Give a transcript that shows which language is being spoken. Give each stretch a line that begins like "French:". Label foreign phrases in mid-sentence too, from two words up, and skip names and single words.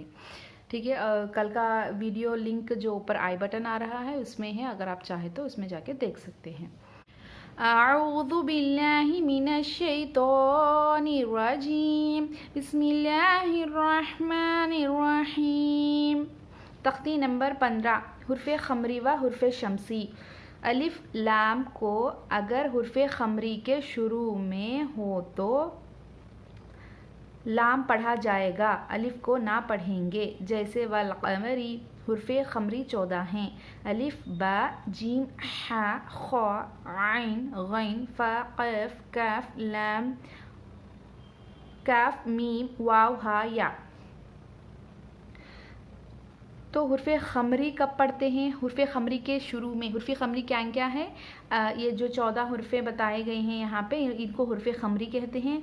Urdu: ٹھیک ہے، کل کا ویڈیو لنک جو اوپر آئی بٹن آ رہا ہے اس میں ہے، اگر آپ چاہیں تو اس میں جا کے دیکھ سکتے ہیں۔
Arabic: اعوذ باللہ من الشیطان الرجیم، بسم اللہ الرحمن الرحیم۔
Urdu: تختی نمبر 15، حرف خمری و حرف شمسی۔ الف لام کو اگر حرف خمری کے شروع میں ہو تو لام پڑھا جائے گا، الف کو نہ پڑھیں گے، جیسے والقمری۔ حرف خمری 14 ہیں، الف با جیم ح خ عین غین فا قاف کاف لام کاف میم واو ہا یا۔ تو حرف خمری کب پڑھتے ہیں؟ حرف خمری کے شروع میں۔ حرف خمری کیا ہے؟ یہ جو 14 حرفیں بتائے گئے ہیں یہاں پہ، ان کو حرف خمری کہتے ہیں۔